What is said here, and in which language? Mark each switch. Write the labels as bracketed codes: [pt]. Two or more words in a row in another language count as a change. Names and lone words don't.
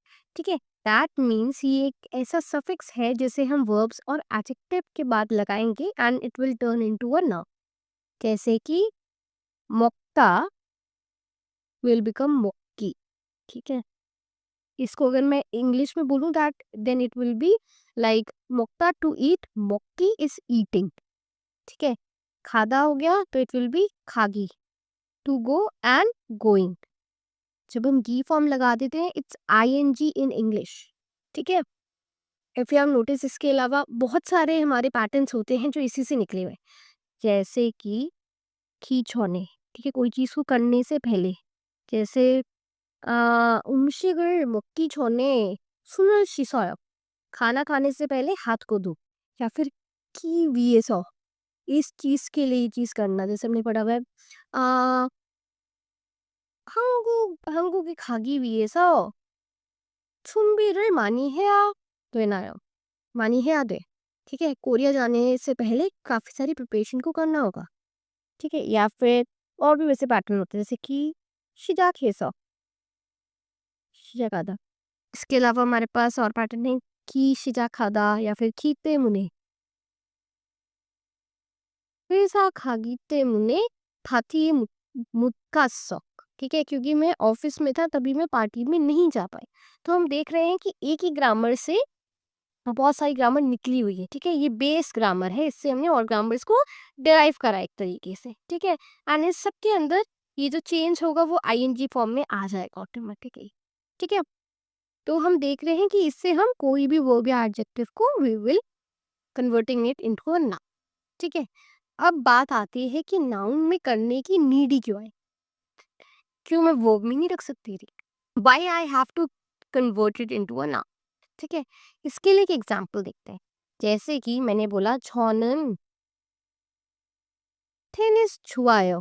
[hi] ठीक है, [en] that means [hi] ये एक ऐसा सफिक्स है जिसे हम वर्ब्स और एडजेक्टिव के बाद लगाएंगे [en] and it will turn into a noun. [hi] जैसे कि मोक्ता [en] will become [hi] मोक्की। ठीक है, इसको अगर मैं इंग्लिश में बोलूँ [en] that then it will be like mokta to eat, mokki is eating. [hi] ठीक है, खादा हो गया तो [en] it will be khagi, to go and going. [hi] जब हम गी फॉर्म लगा देते हैं [en] it's ING in English. [hi] ठीक है, [en] if you have notice [hi] इसके अलावा बहुत सारे हमारे पैटर्न्स होते हैं जो इसी से निकले हुए हैं। जैसे कि खींचौने। ठीक है, कोई चीज़ को करने से पहले, जैसे [ko] 음식을 먹기 전에 손을 씻어요। [hi] खाना खाने से पहले हाथ को धो। या फिर की 위해서, इस चीज के लिए ये चीज करना, जैसे हमने पढ़ा हुआ है [ko] 한국이 가기 위해서 준비를 많이 해야 되나요? [hi] 많이 해야 돼। ठीक है, कोरिया जाने से पहले काफी सारी प्रिपरेशन को करना होगा। ठीक है, या फिर और भी वैसे पैटर्न होते हैं जैसे कि [ko] 시작해서, 시작하다। [hi] इसके अलावा हमारे पास और पैटर्न है की 시작하다 या फिर की [ko] 때문에, 회사 가기 때문에 파티에 못 갔어। [hi] ठीक है, क्योंकि मैं ऑफिस में था तभी मैं पार्टी में नहीं जा पाई। तो हम देख रहे हैं कि एक ही ग्रामर से बहुत सारी ग्रामर निकली हुई है। ठीक है, ये बेस ग्रामर है, इससे हमने और ग्रामर्स को डिराइव करा एक तरीके से। ठीक है, एंड इस सब के अंदर ये जो चेंज होगा वो आईएनजी फॉर्म में आ जाएगा ऑटोमेटिकली। ठीक है, तो हम देख रहे हैं कि इससे हम कोई भी वर्ब या एडजेक्टिव को [en] we will converting it into a noun. [hi] ठीक है, अब बात आती है कि नाउन में करने की नीड ही क्यों है, क्यों मैं वर्ब में नहीं रख सकती थी, [en] why I have to convert it into a noun. [hi] ठीक है, इसके लिए एक एग्जांपल देखते हैं। जैसे कि मैंने बोला [ko] 저는 टेनिस 좋아요।